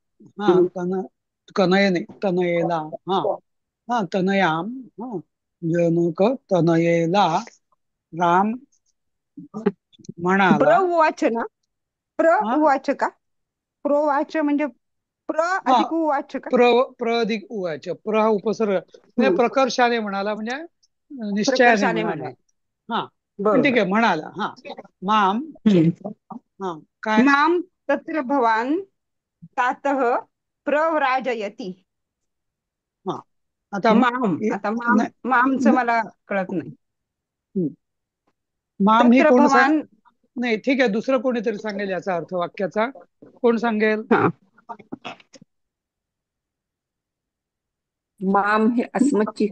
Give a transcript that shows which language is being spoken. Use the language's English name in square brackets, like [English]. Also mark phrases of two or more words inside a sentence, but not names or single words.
[Marathi] हा कनय नाही, तनयेला. हा हा तनयाम, हा जनक तनयेला राम प्र म्हणाला. उवाच ना, प्र हा उवाच का, प्रोवाच म्हणजे प्र हा अधिक उवाच का. प्र अधिक उवाच, प्र हा उपसर्ग म्हणजे हम्म, प्रकर्षाने म्हणाला, म्हणजे निश्चयाने प्रकर्षाने म्हणाला. म्हणाले. हा पण ठीक बरोबर. आहे, म्हणाला. हा माम, हम्म. हा काय. [Sanskrit] माम तत्र भवान तातः प्रव्राजयती. [Marathi] हा आता माम, आता नाही, मामचं मला कळत नाही. हम्म. माम ही तत्र कोण भवान. नाही, ठीक आहे, दुसरं कोणीतरी सांगेल याचा अर्थ वाक्याचा. कोण सांगेल? हा, माम हे अस्मच्ची